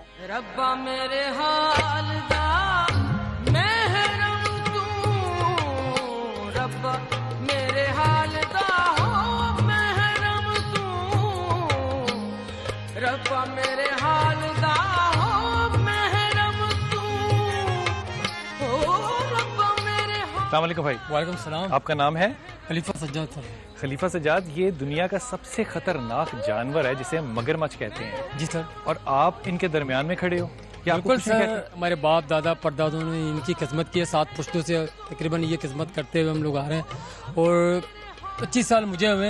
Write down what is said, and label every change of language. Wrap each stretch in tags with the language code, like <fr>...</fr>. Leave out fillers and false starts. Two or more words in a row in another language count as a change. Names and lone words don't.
<pa>ربا میرے حال دا محرم توں ربا میرے حال دا ہو محرم توں ربا میرے حال دا ہو محرم توں او ربا میرے</pa> <ar>السلام عليكم</ar> <ur>بھائی.</ur> <ar>وعليكم السلام.</ar> <ur>آپ کا نام ہے? خلیفہ سجاد سر. خلیفہ سجاد، یہ دنیا کا سب سے خطرناک جانور ہے جسے ہم مگرمچھ کہتے ہیں. جی سر. اور آپ ان کے درمیان میں کھڑے ہو. بالکل سر، ہمارے باپ دادا پردادوں نے ان کی خدمت کی ہے، 7 پشتوں سے تقریباً یہ خدمت کرتے ہوئے ہم لوگ آ رہے ہیں اور 25 سال مجھے ہوئے.</ur>